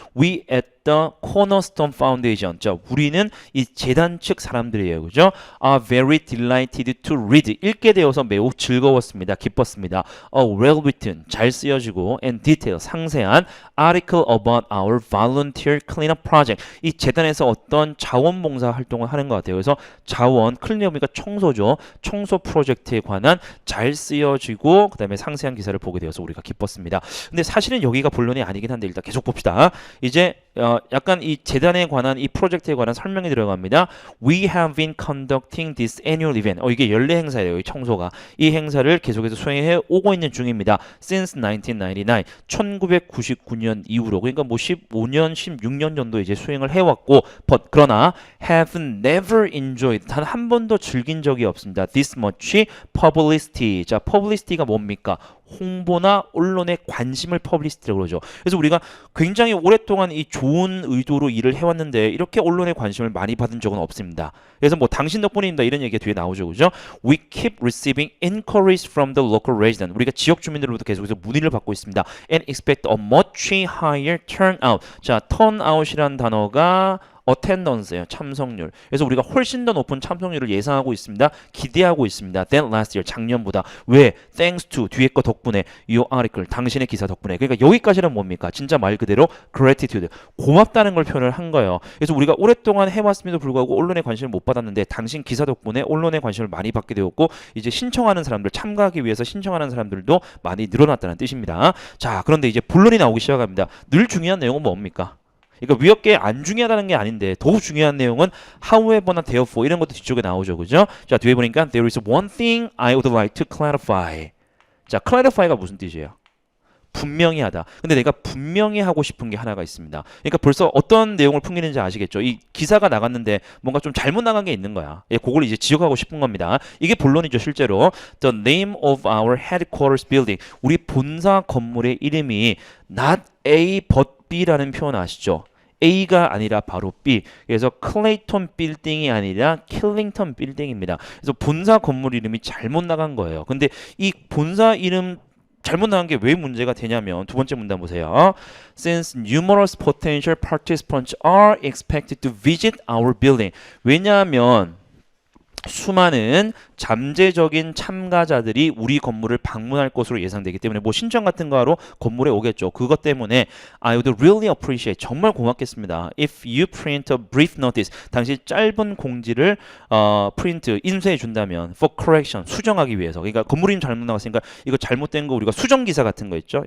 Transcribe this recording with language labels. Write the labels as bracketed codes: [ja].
[en] We at the Cornerstone Foundation. [ko] 자, 우리는 이 재단 측 사람들이에요. 그죠? [en] Are very delighted to read. [ko] 읽게 되어서 매우 즐거웠습니다. 기뻤습니다. [en] A well written, [ko] 잘 쓰여지고 [en] and detailed, [ko] 상세한 [en] article about our volunteer cleanup project. [ko] 이 재단에서 어떤 자원봉사 활동을 하는 것 같아요. 그래서 자원, 클린업이니까 청소죠. 청소 프로젝트에 관한 잘 쓰여지고 그다음에 상세한 기사를 보게 되어서 우리가 기뻤습니다. 근데 사실은 여기가 본론이 아니긴 한데 일단 계속 봅시다. 이제 약간 이 재단에 관한 이 프로젝트에 관한 설명이 들어갑니다. [en] We have been conducting this annual event. [ko] 이게 연례 행사예요. 이 청소가. 이 행사를 계속해서 수행해 오고 있는 중입니다. [en] Since 1999. [ko] 1999년 이후로. 그러니까 뭐 15년, 16년 정도 이제 수행을 해왔고, 그러나 [en] have never enjoyed. [ko] 단 한 번도 즐긴 적이 없습니다. [en] This much publicity. [ko] 자, publicity가 뭡니까? 홍보나 언론의 관심을 퍼블리시티라고 그러죠. 그래서 우리가 굉장히 오랫동안 이 좋은 의도로 일을 해왔는데 이렇게 언론의 관심을 많이 받은 적은 없습니다. 그래서 뭐 당신 덕분입니다 이런 얘기가 뒤에 나오죠, 그죠? [en] We keep receiving inquiries from the local resident. [ko] 우리가 지역 주민들로부터 계속해서 문의를 받고 있습니다. [en] And expect a much higher turnout. [ko] 자, turnout이란 단어가 attendance예요. 참석률. 그래서 우리가 훨씬 더 높은 참석률을 예상하고 있습니다. 기대하고 있습니다. [en] Than last year. [ko] 작년보다. 왜? [en] Thanks to. [ko] 뒤에 거 덕분에. [en] Your article. [ko] 당신의 기사 덕분에. 그러니까 여기까지는 뭡니까? 진짜 말 그대로 gratitude. 고맙다는 걸 표현을 한 거예요. 그래서 우리가 오랫동안 해왔음에도 불구하고 언론의 관심을 못 받았는데 당신 기사 덕분에 언론의 관심을 많이 받게 되었고 이제 신청하는 사람들, 참가하기 위해서 신청하는 사람들도 많이 늘어났다는 뜻입니다. 자, 그런데 이제 본론이 나오기 시작합니다. 늘 중요한 내용은 뭡니까? 그러니까 위협계 안 중요하다는 게 아닌데 더욱 중요한 내용은 however나 therefore 이런 것도 뒤쪽에 나오죠, 그죠? 자, 뒤에 보니까 [en] there is one thing I would like to clarify. [ko] 자, clarify가 무슨 뜻이에요? 분명히 하다. 근데 내가 분명히 하고 싶은 게 하나가 있습니다. 그러니까 벌써 어떤 내용을 풍기는지 아시겠죠? 이 기사가 나갔는데 뭔가 좀 잘못 나간 게 있는 거야. 예, 그걸 이제 지적하고 싶은 겁니다. 이게 본론이죠, 실제로. [en] The name of our headquarters building. [ko] 우리 본사 건물의 이름이 [en] not A but B [ko] 라는 표현 아시죠? A가 아니라 바로 B. 그래서 클레이톤 빌딩이 아니라 킬링턴 빌딩입니다. 그래서 본사 건물 이름이 잘못 나간 거예요. 근데 이 본사 이름 잘못 나간 게 왜 문제가 되냐면 두 번째 문단 보세요. [en] Since numerous potential participants are expected to visit our building. [ko] 왜냐하면 수많은 잠재적인 참가자들이 우리 건물을 방문할 것으로 예상되기 때문에 뭐 신청 같은 거 하러 건물에 오겠죠. 그것 때문에 [en] I would really appreciate [ko] 정말 고맙겠습니다. [en] If you print a brief notice [ko] 당시 짧은 공지를 프린트 인쇄해 준다면 [en] for correction [ko] 수정하기 위해서 그러니까 건물 이름 잘못 나왔으니까 이거 잘못된 거 우리가 수정 기사 같은 거 있죠.